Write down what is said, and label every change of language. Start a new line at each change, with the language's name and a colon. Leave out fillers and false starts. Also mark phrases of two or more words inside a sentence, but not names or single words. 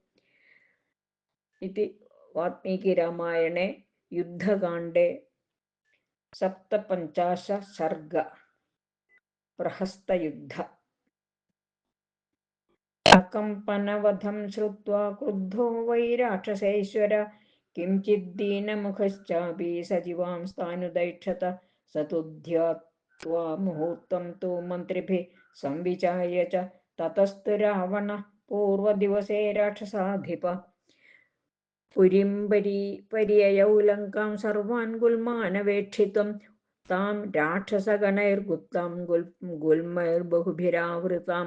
Sanskrit: ഇതി വാൽമീകി രാമായണേ യുദ്ധകാണ്ഡേ സപ്തപഞ്ചാശ സർഗ. പ്രഹസ്തയുദ്ധ. അകമ്പനവധം ശ്രുത്വാ ക്രുദ്ധോ വൈ രാക്ഷസേശ്വര കിംചിദ്ദീനമുഖശ്ചാപി സജീവാംസ്താനുദൈക്ഷത. स तु ध्यात्वा മുഹൂർത്തം തു മന്ത്രിഭിः സംവിചാര്യ ച തതസ്തു രാവണഃ പൂർവദിവസേ രാക്ഷസാധിപഃ. പുരീം പര്യയൗ ലങ്കാം സർവാൻ ഗുൽമാനവേക്ഷിതും താം രാക്ഷസഗണൈർഗുപ്താം ഗുൽമൈർബഹുഭിരാവൃതാം.